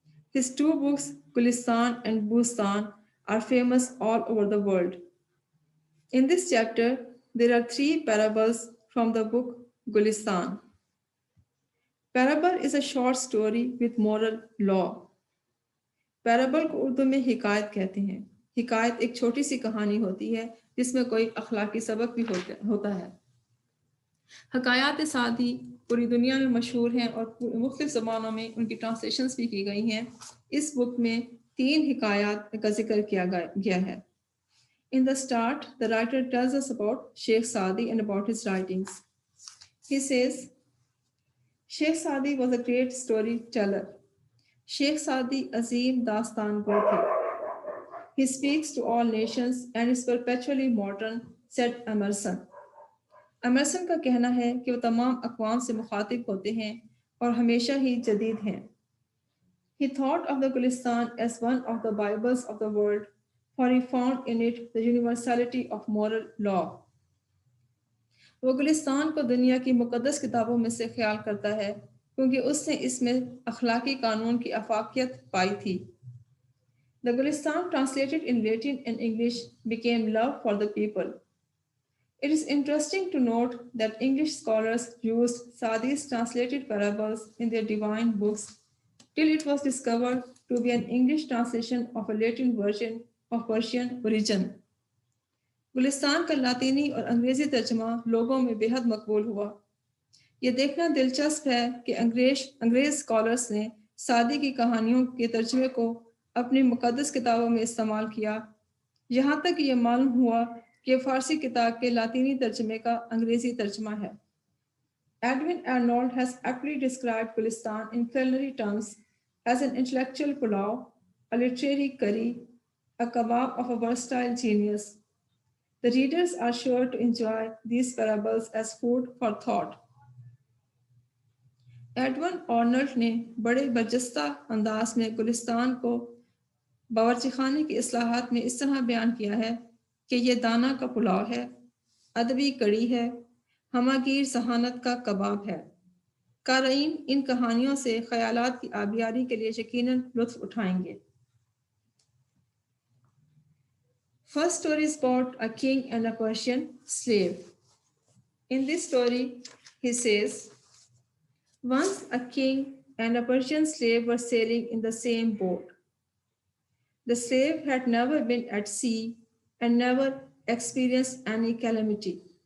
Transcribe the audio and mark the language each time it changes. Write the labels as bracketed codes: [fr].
[en] His two books, Gulistan and Bustan, are famous all over the world. In this chapter, there are three parables from the book Gulistan. Parable is a short story with moral law. [ur] پیرابل کو اردو میں حکایت کہتے ہیں. حکایت ایک چھوٹی سی کہانی ہوتی ہے جس میں کوئی اخلاقی سبق بھی ہوتا ہے. حکایات سعدی پوری دنیا میں مشہور ہیں اور مختلف زبانوں میں ان کی ٹرانسلیشنز بھی کی گئی ہیں. اس بک میں 3 حکایات کا ذکر کیا گیا ہے. [en] In the start, the writer tells us about Sheikh Saadi and about his writings. He says, Sheikh Saadi was a great storyteller. [ur] Sheikh Saadi عظیم داستان گو تھے. [en] He speaks to all nations and is perpetually modern, said Emerson. [ur] Emerson کا کہنا ہے کہ وہ تمام اقوام سے مخاطب ہوتے ہیں اور ہمیشہ ہی جدید ہیں. [en] He thought of the Gulistan as one of the Bibles of the world, for he found in it the universality of moral law. [ur] وہ گلستان کو دنیا کی مقدس کتابوں میں سے خیال کرتا ہے کیونکہ اس نے اس میں اخلاقی قانون کی افاقیت پائی تھی. [en] The Gulistan, translated in Latin and English, became love for the people. It is interesting to note that English scholars used Saadi's translated parables in their divine books till it was discovered to be an English translation of a Latin version of Persian origin. [ur] گلستان کا لاطینی اور انگریزی ترجمہ لوگوں میں بے حد مقبول ہوا. یہ دیکھنا دلچسپ ہے کہ انگریز اسکالرس نے سعدی کی کہانیوں کے ترجمے کو اپنی مقدس کتابوں میں استعمال کیا، یہاں تک کہ یہ معلوم ہوا کہ فارسی کتاب کے لاطینی ترجمے کا انگریزی ترجمہ ہے. [en] Edwin Arnold has aptly described Gulistan in culinary terms as an intellectual pulao, a literary curry, a kebab of a versatile genius. The readers are sure to enjoy these parables as food for thought. [ur] Edwin Arnold نے بڑے برجستہ انداز میں گلستان کو باورچی خانے کی اصلاحات میں اس طرح بیان کیا ہے کہ یہ دانہ کا پلاؤ ہے، ادبی کڑی ہے، ہماگیر ذہانت کا کباب ہے. قارئین ان کہانیوں سے خیالات کی آبیاری کے لیے یقیناً لطف اٹھائیں گے. [en] First story is about a king and a Persian slave. In this story, he says, once a king and a Persian slave were sailing in the same boat. The slave had never been at sea and never experienced any calamity.